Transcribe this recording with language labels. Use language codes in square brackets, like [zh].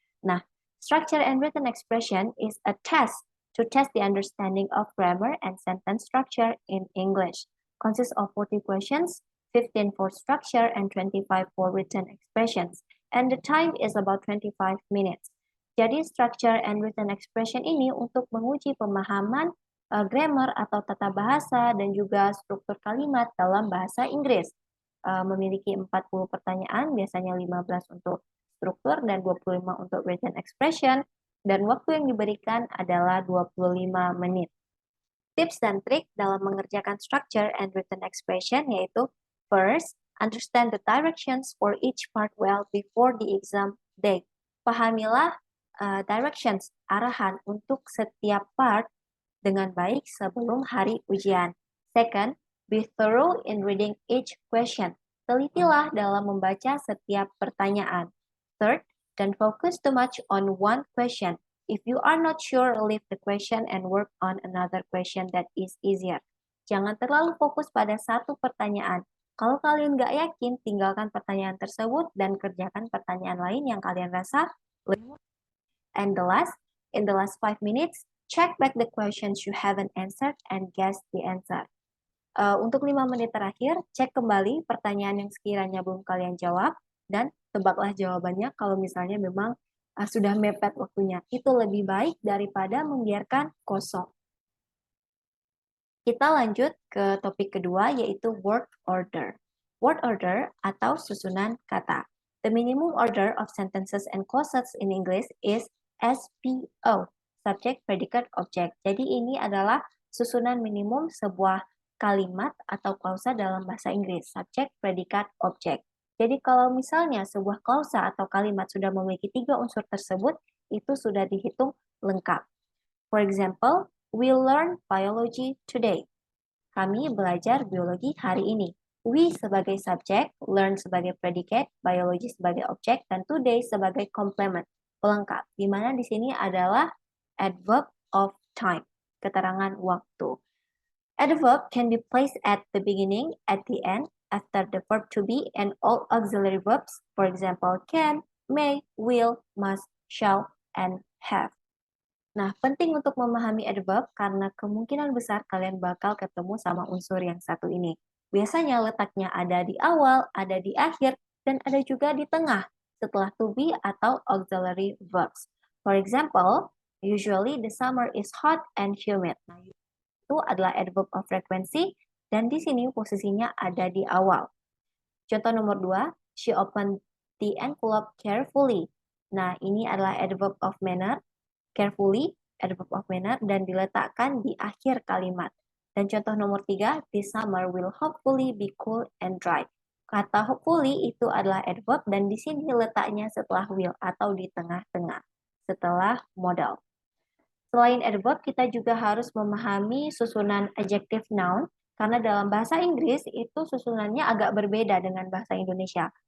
[en] Nah, structure and written expression is a test to test the understanding of grammar and sentence structure in English. Consists of 40 questions, 15 for structure and 25 for written expressions. And the time is about 25 minutes. [id] Jadi structure and written expression ini untuk menguji pemahaman grammar atau tata bahasa dan juga struktur kalimat dalam bahasa Inggris. Memiliki 40 pertanyaan, biasanya 15 untuk struktur dan 25 untuk written expression. dan waktu yang diberikan adalah 25 menit. Tips dan trik dalam mengerjakan structure and written expression yaitu [en] first, understand the directions for each part well before the exam day. [id] Pahamilah directions, arahan untuk setiap part dengan baik sebelum hari ujian. [en] Second, be thorough in reading each question. [id] Telitilah dalam membaca setiap pertanyaan. [en] Third, don't focus too much on one question. If you are not sure, leave the question and work on another question that is easier. [id] Jangan terlalu fokus pada satu pertanyaan. Kalau kalian nggak yakin, tinggalkan pertanyaan tersebut dan kerjakan pertanyaan lain yang kalian rasa lebih. [en] And in the last 5 minutes, check back the questions you haven't answered and guess the answer. [id] Untuk 5 menit terakhir, cek kembali pertanyaan yang sekiranya belum kalian jawab, dan tebaklah jawabannya kalau misalnya memang sudah mepet waktunya. Itu lebih baik daripada membiarkan kosong. Kita lanjut ke topik kedua, yaitu word order. Word order atau susunan kata. [en] The minimum order of sentences and clauses in English is SPO, subject, predicate, object. [id] Jadi ini adalah susunan minimum sebuah kalimat atau klausa dalam bahasa Inggris, subject, predicate, object. Jadi kalau misalnya sebuah klausa atau kalimat sudah memiliki 3 unsur tersebut, itu sudah dihitung lengkap. [en] For example, we learn biology today. [id] Kami belajar biologi hari ini. We sebagai subjek, learn sebagai predicate, biology sebagai objek, dan today sebagai complement, pelengkap. Di mana di sini adalah adverb of time, keterangan waktu. [en] Adverb can be placed at the beginning, at the end, after the verb to be, and all auxiliary verbs, for example, can, may, will, must, shall, and have. [id] Nah, penting untuk memahami adverb karena kemungkinan besar kalian bakal ketemu sama unsur yang satu ini. Biasanya letaknya ada di awal, ada di akhir, dan ada juga di tengah setelah to be atau auxiliary verbs. [en] For example, usually the summer is hot and humid. [id] Nah, itu adalah adverb of frequency, dan di sini posisinya ada di awal. Contoh nomor 2, [en] she opened the envelope carefully. [id] Nah, ini adalah adverb of manner, carefully, adverb of manner, dan diletakkan di akhir kalimat. Dan contoh nomor 3, [en] this summer will hopefully be cool and dry. [id] Kata hopefully itu adalah adverb, dan di sini letaknya setelah will atau di tengah-tengah, setelah modal. Selain adverb, kita juga harus memahami susunan adjective noun, karena dalam bahasa Inggris itu susunannya agak berbeda dengan bahasa Indonesia.